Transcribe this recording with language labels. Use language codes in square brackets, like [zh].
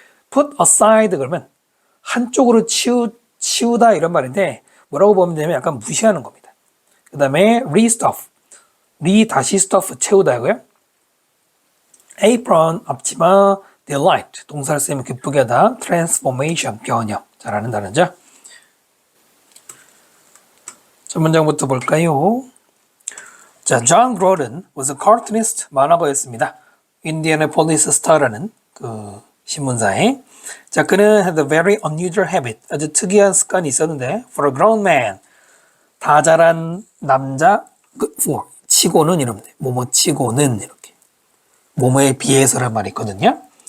[en] put aside [ko] 그러면 한쪽으로 치우다 이런 말인데 뭐라고 보면 되면 약간 무시하는 겁니다. 그 다음에 restuff, 다시 stuff 채우다고요. apron 앞치마, delight 동사를 쓰면 기쁘게 하다. transformation 변형 잘하는 단어죠. 첫 문장부터 볼까요? [en] 자, John Groden was a cartoonist [ko] 만화가였습니다. Indianapolis Star라는 그 신문사에. 자, 그는 [en] had a very unusual habit [ko] 아주 특이한 습관이 있었는데 [en] for a grown man [ko] 다 자란 남자 for 치고는 이러면 돼. 뭐뭐 치고는 이렇게 뭐뭐에 비해서란 말이 있거든요.